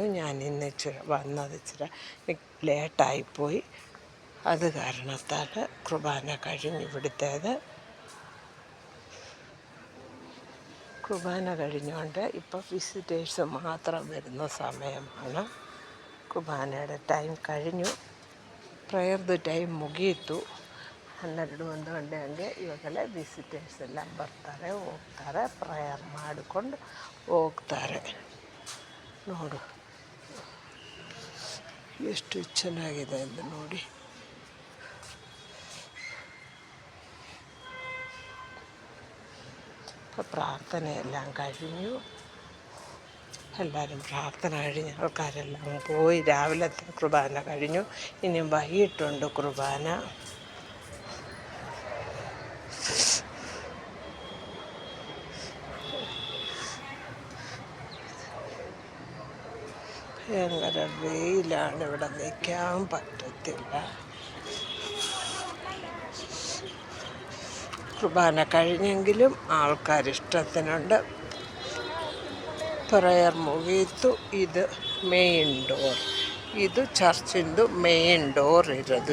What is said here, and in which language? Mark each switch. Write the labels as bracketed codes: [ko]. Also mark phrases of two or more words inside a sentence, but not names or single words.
[ml] ഞാൻ ഇന്ന് ഇച്ചിരി ലേറ്റായിപ്പോയി. അത് കാരണത്താൽ കുർബാന കഴിഞ്ഞു. ഇവിടുത്തേത് കുർബാന കഴിഞ്ഞുകൊണ്ട് ഇപ്പോൾ വിസിറ്റേഴ്സ് മാത്രം വരുന്ന സമയമാണ്. [kn] ಕುರ್ಬಾನೆಯ ಟೈಮ್ കഴിഞ്ഞು. ಪ್ರೇಯರ್ದು ಟೈಮ್ ಮುಗೀತು. 12 ಗಂಟೆ ಹಂಗೆ. ಇವಾಗೆಲ್ಲ ವಿಸಿಟರ್ಸ್ ಎಲ್ಲ ಬರ್ತಾರೆ, ಹೋಗ್ತಾರೆ, ಪ್ರೇಯರ್ ಮಾಡಿಕೊಂಡು ಹೋಗ್ತಾರೆ. ನೋಡು ಎಷ್ಟು ಚೆನ್ನಾಗಿದೆ ಅಂತ ನೋಡಿ. [ml] പ്രാർത്ഥനയെല്ലാം കഴിഞ്ഞു. എല്ലാവരും പ്രാർത്ഥന കഴിഞ്ഞ് ആൾക്കാരെല്ലാം പോയി. രാവിലത്തെ കുർബാന കഴിഞ്ഞു. ഇനി വൈകിട്ടുണ്ട് കുർബാന. ഭയങ്കര വെയിലാണ്, ഇവിടെ നിൽക്കാൻ പറ്റത്തില്ല. കുർബാന കഴിഞ്ഞെങ്കിലും ആൾക്കാരിഷ്ടത്തിനുണ്ട്. [kn] ಪ್ರೇಯರ್ ಮುಗೀತು. ಇದು [en] main door. [kn] ಇದು ಚರ್ಚಿಂದು [en] main door [kn] ಇರೋದು.